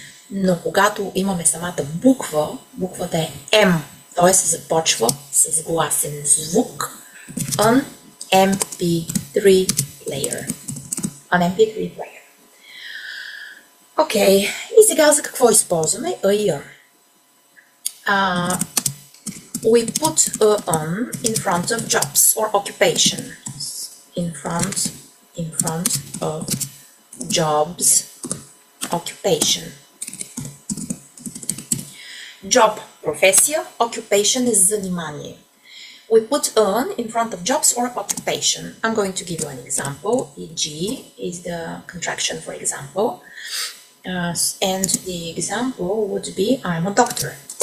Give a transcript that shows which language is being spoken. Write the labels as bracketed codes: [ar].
[bg] Но когато имаме самата буква, буквата е М, т.е. започва с гласен звук. [en] An MP3 player. An MP3 player. [bg] Окей. И сега за какво използваме A и An? [en] We put on in front of jobs or occupations. In front of jobs, occupation. [bg] Job, професия, occupation е занимание. [en] We put on in front of jobs or occupation. I'm going to give you an example. E.g. is the contraction for example. And the example would be I'm a doctor.